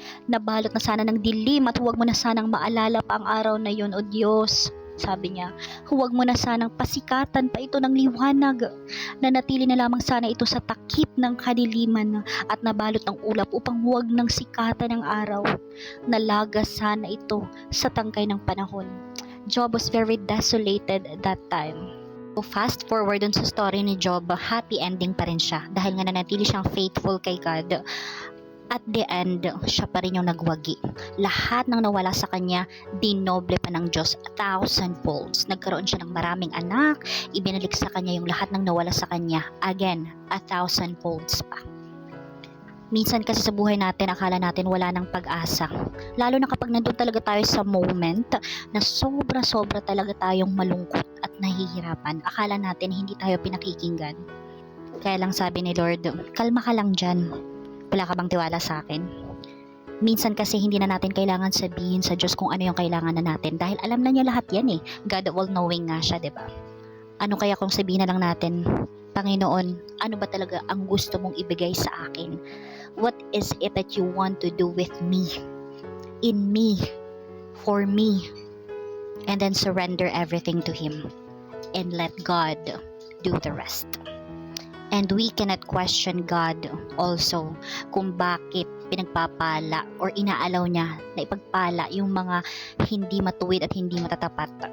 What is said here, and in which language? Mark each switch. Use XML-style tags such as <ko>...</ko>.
<tl>Nabalot na sana ng dilim at huwag mo na sanang maalala pa ang araw na yun, O Diyos. Sabi niya, huwag mo na sanang pasikatan pa ito ng liwanag. Nanatili na lamang sana ito sa takip ng kadiliman at nabalot ng ulap upang huwag nang sikatan ng araw. Nalagas sana ito sa tangkay ng panahon.</tl> <en>Job was very desolated at that time. So fast forward</en> <tl>dun sa story ni Job,</tl> <en>happy ending</en> <tl>pa rin siya dahil nga nanatili siyang faithful kay God.</tl> <en>At the end,</en> <tl>siya pa rin yung nagwagi. Lahat ng nawala sa kanya, dinoble pa ng Diyos 1,000 folds. Nagkaroon siya ng maraming anak, ibinalik sa kanya yung lahat ng nawala sa kanya.</tl> <en>Again, 1,000 folds</en> <tl>pa. Minsan kasi sa buhay natin, akala natin wala ng pag-asa. Lalo na kapag nandun talaga tayo sa moment na sobra-sobra talaga tayong malungkot at nahihirapan. Akala natin hindi tayo pinakikinggan. Kaya lang sabi ni Lord, kalma ka lang dyan. Wala ka bang tiwala sa akin? Minsan kasi hindi na natin kailangan sabihin sa Diyos kung ano yung kailangan na natin dahil alam na niya lahat yan eh.</tl> <en>God all-knowing</en> <tl>nga siya, diba? Ano kaya kung sabihin na lang natin, Panginoon, ano ba talaga ang gusto mong ibigay sa akin?</tl> <en>What is it that you want to do with me? In me? For me? And then surrender everything to Him. And let God do the rest. And we cannot question God also</en> <tl>kung bakit pinagpapala or inaalaw niya na ipagpala yung mga hindi matuwid at hindi matatapat.</tl>